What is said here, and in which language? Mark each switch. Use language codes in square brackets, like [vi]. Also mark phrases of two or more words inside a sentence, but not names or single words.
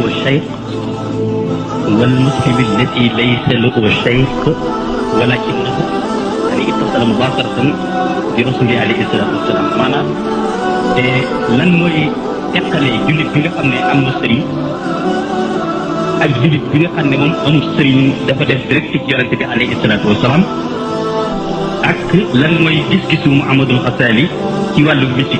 [ar] شيخ والمسلم التي ليس له شيخ ولكنه يعني اتصل مباشرة برسول عليه الصلاة والسلام [wo] maanaam lan mooy teqale jullit bi nga xam ne am na sëriñ ak jullit bi nga xam ne moom amul sëriñ dafa def direct ci yonente bi [ar] عليه الصلاة والسلام [wo] ak lan mooy gis-gisu Muhammadul Xasaali ci wàllu mystique.